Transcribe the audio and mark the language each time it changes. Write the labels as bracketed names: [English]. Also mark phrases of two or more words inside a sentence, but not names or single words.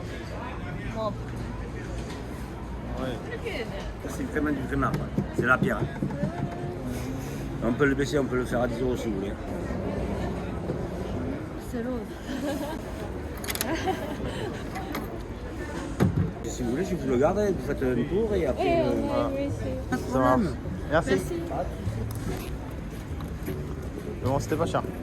[Japanese] まあ。 [French] ouais. C'est vraiment du vraiment. C'est la pierre. On peut le baisser, on peut le faire à 10 € si vous voulez. [Japanese] スロー [French] Si vous voulez, je vous le garde, vous faites un tour et après. Ça marche. Merci. Bon, c'était pas cher.